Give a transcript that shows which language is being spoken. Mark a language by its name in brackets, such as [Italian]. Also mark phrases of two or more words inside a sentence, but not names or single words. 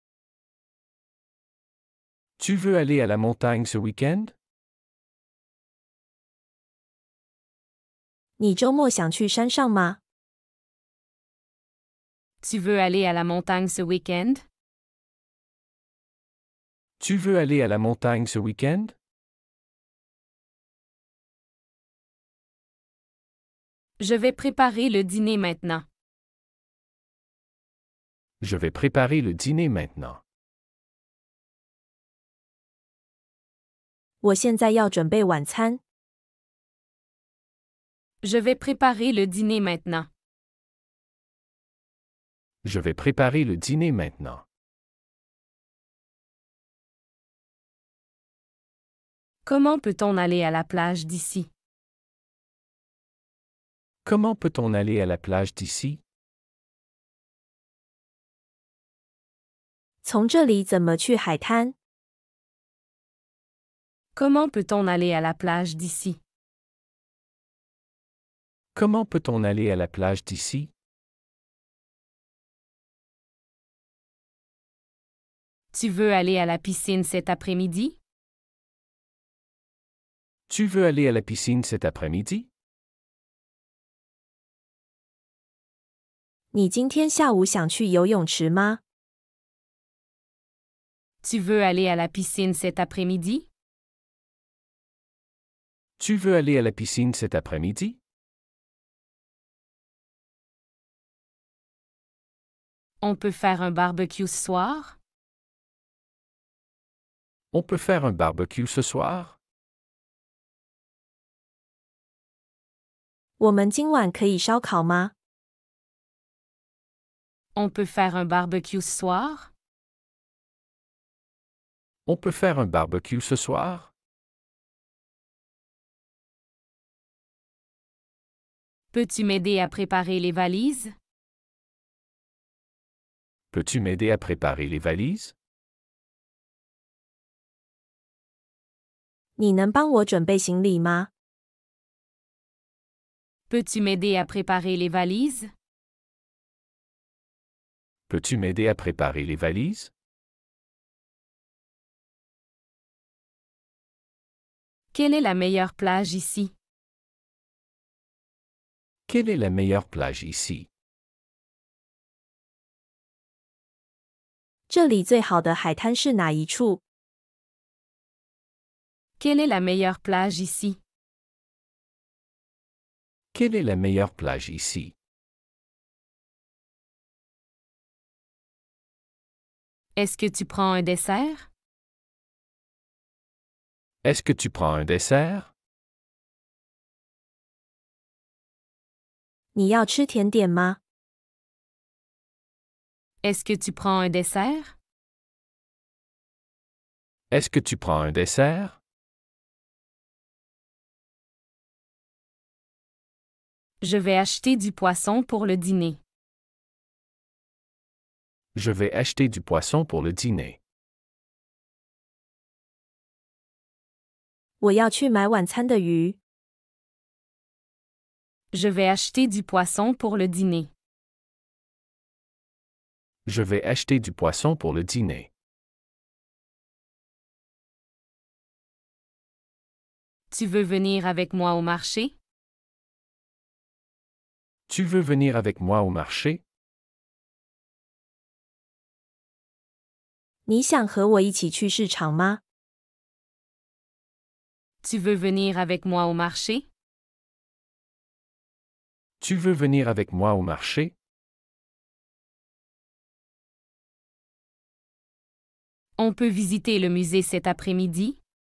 [French] Tu veux aller à la montagne ce week-end? [Chinese] 你周末想去山上吗？ [French] Tu veux aller à la montagne ce week-end? Tu veux aller à la montagne ce week-end? Je vais préparer le dîner maintenant. Je vais préparer le dîner maintenant. [Chinese] 我现在要准备晚餐。 [French] Je vais préparer le dîner maintenant. Je vais préparer le dîner maintenant. Comment peut-on aller à la plage d'ici? Comment peut-on aller à la plage d'ici? [Chinese] 从这里怎么去海滩？ [French] Comment peut-on aller à la plage d'ici? Comment peut-on aller à la plage d'ici? Tu veux aller à la piscine cet après-midi? Tu veux aller à la piscine cet après-midi? [Chinese] 你今天下午想去游泳池吗？ [French] Tu veux aller à la piscine cet après-midi? Tu veux aller à la piscine cet après-midi? On peut faire un barbecue ce soir? On peut faire un barbecue ce soir? [Chinese] 我们今晚可以烧烤吗？ [French] On peut faire un barbecue ce soir? On peut faire un barbecue ce soir? Peux-tu m'aider à préparer les valises? Peux-tu m'aider à préparer les valises? [Chinese] 你能帮我准备行李吗？ [French] Peux-tu m'aider à préparer les valises? Peux-tu m'aider à préparer les valises? Quelle est la meilleure plage ici? Quelle est la meilleure plage ici? [Chinese] 这里最好的海滩是哪一处？ [French] Quelle est la meilleure plage ici? Quelle est la meilleure plage ici? Est-ce que tu prends un dessert? Est-ce que tu prends un dessert? [Chinese] 你要吃甜点吗？ [French] Est-ce que tu prends un dessert? Est-ce que tu prends un dessert? Je vais acheter du poisson pour le dîner. Je vais acheter du poisson pour le dîner. [Chinese] 我要去买晚餐的鱼。 [French] Je vais acheter du poisson pour le dîner. Je vais acheter du poisson pour le dîner. Tu veux venir avec moi au marché? Tu veux venir avec moi au marché? [Chinese] 你想和我一起去市场吗？ [French] Tu veux venir avec moi au marché? Tu veux venir avec moi au marché? On peut visiter le musée cet après-midi?